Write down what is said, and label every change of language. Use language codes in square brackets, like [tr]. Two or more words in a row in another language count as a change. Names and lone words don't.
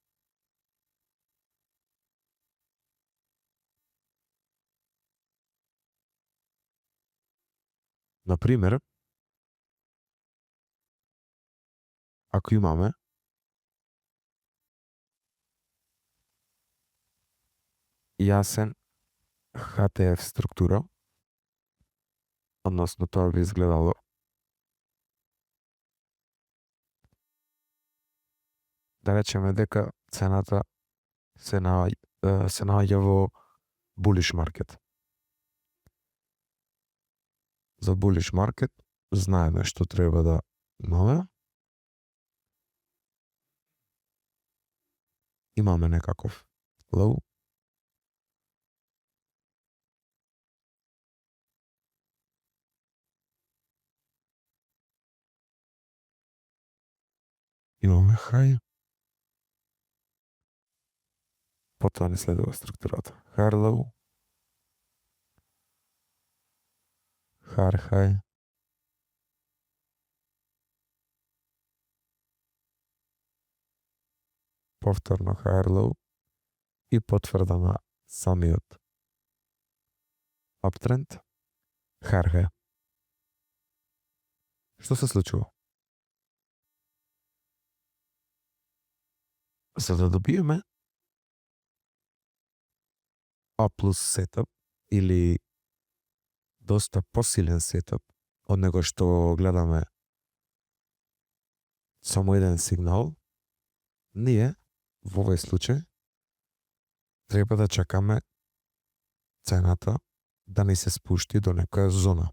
[mk] Например, ако имаме јасен HTF структура, односно тоа би изгледало да речеме дека цената се наоѓа во [en] bullish market. [mk] За [en] bullish market [mk] знаеме што треба да имаме. Имаме некаков low. Имаме high. Потоа не следува структурата. [en] Higher low. Higher high. [mk] Повторно [en] higher low [mk] и потврда на самиот uptrend. [en] Higher high. [mk] Што се случува? За да добиеме [en] A plus setup [mk] или доста посилен сетап од него што гледаме само еден сигнал, ние во овој случај треба да чекаме цената да не се спушти до некоја зона.